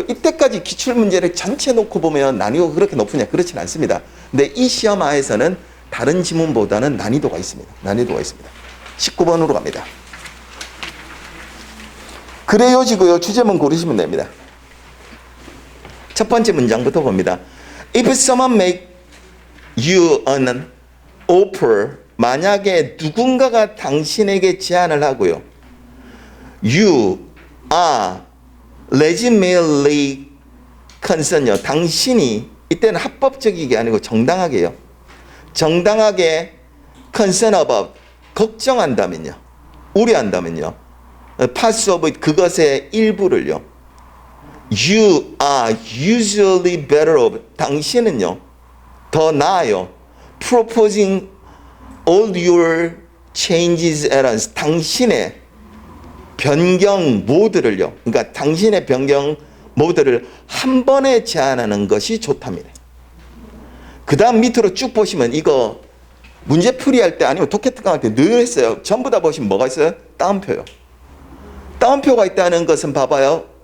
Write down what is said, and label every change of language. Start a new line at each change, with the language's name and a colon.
Korean: 이때까지 기출 문제를 전체 놓고 보면 난이도가 그렇게 높으냐? 그렇진 않습니다. 근데 이 시험 하에서는 다른 지문보다는 난이도가 있습니다. 난이도가 있습니다. 19번으로 갑니다. 그래요지고요. 주제문 고르시면 됩니다. 첫 번째 문장부터 봅니다.
English: If someone make you an offer,
Korean: 만약에 누군가가 당신에게 제안을 하고요.
English: You are legitimately concerned.
Korean: 당신이 이때는 합법적이게 아니고 정당하게요. 정당하게
English: concern about,
Korean: 걱정한다면요. 우려한다면요.
English: parts of it,
Korean: 그것의 일부를요.
English: You are usually better off.
Korean: 당신은요. 더 나아요.
English: Proposing all your changes at once.
Korean: 당신의 변경 모드를요. 그러니까 당신의 변경 모드를 한 번에 제안하는 것이 좋답니다. 그 다음 밑으로 쭉 보시면 이거 문제 풀이할 때 아니면 독해특강 할 때 늘 했어요. 전부 다 보시면 뭐가 있어요? 따옴표요. 따옴표가 있다는 것은 봐봐요.